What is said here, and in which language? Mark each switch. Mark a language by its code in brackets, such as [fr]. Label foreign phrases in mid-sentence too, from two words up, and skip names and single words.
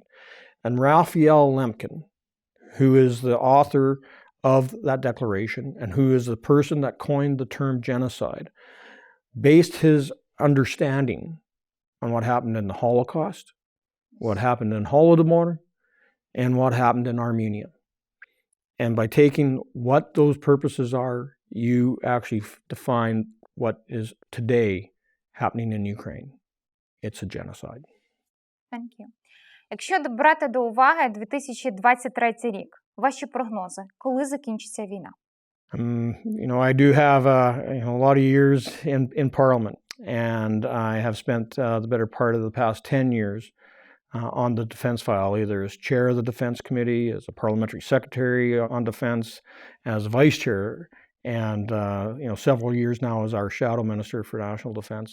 [en] And Raphael Lemkin, who is the author of that declaration and who is the person that coined the term genocide, based his understanding on what happened in the Holocaust, what happened in Holodomor, and what happened in Armenia. And by taking what those purposes are, you actually define what is today happening in Ukraine. It's a genocide. Thank you. [uk] Якщо брати до уваги 2023 рік, ваші прогнози, коли закінчиться війна? [en] I do have a lot of years in Parliament, and I have spent the better part of the past 10 years on the defense file, either as chair of the Defense Committee, as a parliamentary secretary on defense, as vice chair, and several years now as our shadow minister for national defense.